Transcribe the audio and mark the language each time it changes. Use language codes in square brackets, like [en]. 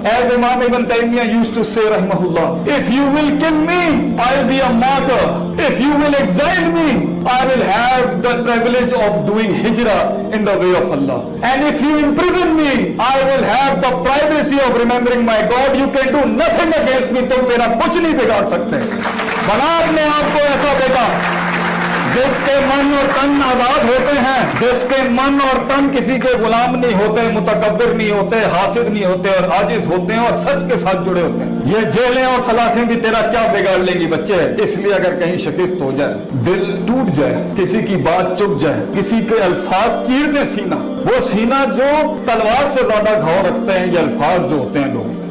[en] As Imam Ibn Taymiyyah used to say रहमहुल्लाह, if you will kill me I will be a martyr, if you will exile me I will have the privilege of doing hijrah in the way of Allah. And if you imprison me, I will have the privacy of remembering my God. You can do nothing against me. [hi] तुम मेरा कुछ नहीं बिगाड़ सकते। बना अपने आप को ऐसा बेटा जिसके मन और तन आजाद होते हैं, जिसके मन और तन किसी के गुलाम नहीं होते, मुतकब्बिर नहीं होते, हासिद नहीं होते और आजिज होते हैं और सच के साथ जुड़े होते हैं। ये जेलें और सलाखें भी तेरा क्या बिगाड़ लेंगी बच्चे। इसलिए अगर कहीं शिकस्त हो जाए, दिल टूट जाए, किसी की बात चुप जाए, किसी के अल्फाज चीर दे सीना, वो सीना जो तलवार से ज्यादा घाव रखते हैं, ये अल्फाज जो होते हैं लोग।